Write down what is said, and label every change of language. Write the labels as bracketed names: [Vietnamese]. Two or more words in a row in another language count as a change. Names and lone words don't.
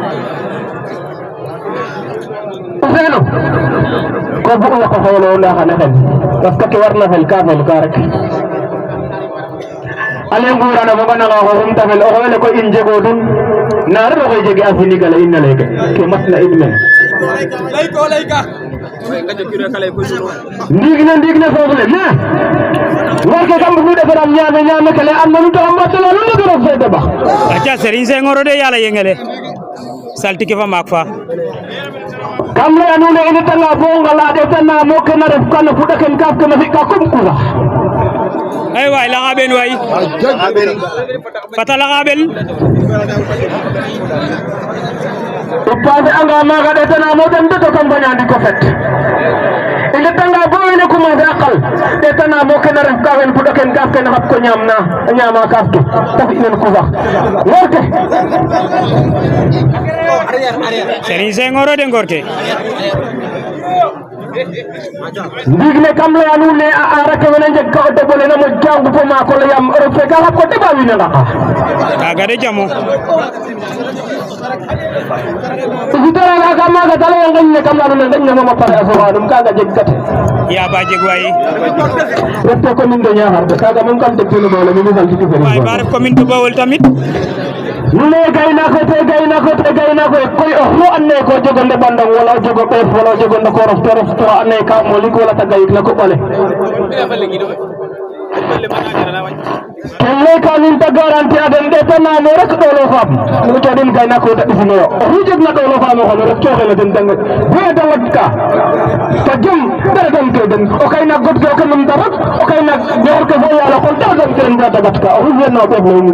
[Serer] o feeno ko bug yaqo xoolo nda xane xel [French] parce que [Serer] ke warna fel ka rek ale ngurana foga nanga xoxum ta fel o xewele koy in jegodun naare oxey jege a Sénégal in na leke ke matna in mene ndiig ne foof le mais ngor ke kam bug defaram ñaame kele an nanu taxa mbatala nu ndege roog fe deɓax aca Serigne Senghor o de yala yengele saltike fa maak fa kam leya nuun e i ndetanga bo ngala ɗetanamo ke na ref ka no fuɗa ken kaaf ke na fi'ka comme kusax ay waay laxa ɓen waay fata laxa ɓel o passer anga maaga ɗetanamo den de to kam faña ndiko fet i ndetanga bo wene commencer a qal ɗetanamo ke na ref ka fen fuɗa ken kaaf ke na xat ko ñama kaaf ke te fi nen kusax ngor ke Serigne Senghor o de ngor ke ndiig ne kam leya nuun ne a aara ke wene njeg ka o deɓole na moƴ ka ngupo maako le yaam roog fe ka xat ko deɓa wiin we ngaqa kaga de jamo o futaranga ka maaga ta leye ngeñ ne kam leya nuun ne ngeñ ne moom a pare a soxanum kaga jeg kate ya ba jeg waay ref to [French] commune de [Serer] Niakhar de kaga moom kam tegteno ɓoole mi mi saltiki waay ba ref [French] commune de [Serer] Bawol tamit nu ne gaynako koy oxu and naye ko jego ndeɓandong wala o jego ɓeef wala o jego ndokorof te ref to and naye ka molik wala te gayik na koɓale ken leyka nuun te garantie a den ɗetanamo rek ɗolo faam nu coɗin gaynako te ɓisinoyo oxu jeg na ɗolo faamo xano rek coxena den dange boya de ngot ka fa jom dara dam ke den o kay naak god ke o ke numta rek o kay naak ñoxor ke fo yalo kon dara dam ke den ga dagat ka oxu fiyana o ɓeef leyum de